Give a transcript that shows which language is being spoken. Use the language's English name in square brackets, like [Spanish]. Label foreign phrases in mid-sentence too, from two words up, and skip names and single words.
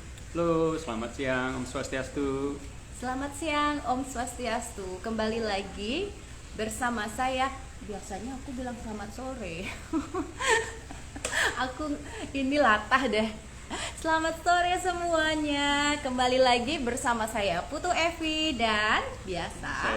[Indonesian] Halo, selamat siang, Om Swastiastu. Selamat siang Om Swastiastu. Kembali lagi bersama saya. Biasanya aku bilang selamat sore. Aku ini latah deh. Selamat sore semuanya. Kembali lagi bersama saya Putu Evi dan biasa